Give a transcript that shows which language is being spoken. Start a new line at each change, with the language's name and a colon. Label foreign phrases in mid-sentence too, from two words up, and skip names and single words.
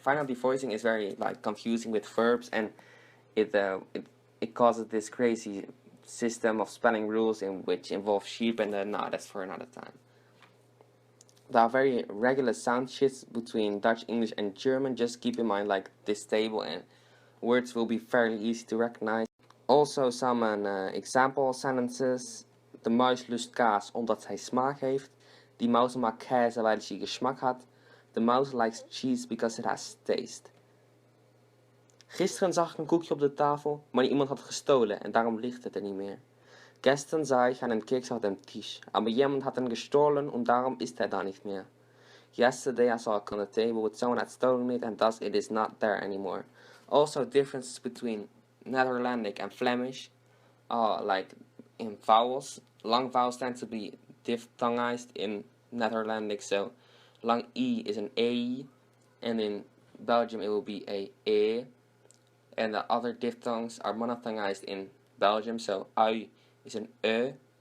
English: Final devoicing is very confusing with verbs, and it causes this crazy system of spelling rules in which involve sheep, and no, that's for another time. There are very regular sound shifts between Dutch, English, and German. Just keep in mind this table, and words will be fairly easy to recognize. Also some example sentences.
Dutch: De muis lust kaas omdat hij smaak heeft.
German: Die mouse mag käse weil sie Geschmack hat.
English: The mouse likes cheese because it has taste.
Dutch: Gisteren zag ik een koekje op de tafel, maar iemand had gestolen en daarom ligt het er niet meer.
German: Gestern sah ich einen Keks auf dem Tisch, aber jemand hat ihn gestohlen und darum ist er da nicht mehr.
English: Yesterday I saw it on the table, but someone had stolen it and thus it is not there anymore. Also differences between Netherlandic and Flemish, in vowels. Long vowels tend to be diphthongized in Netherlandic, so long E is an A, and in Belgium it will be a E, and the other diphthongs are monophthongized in Belgium, so ui is an E.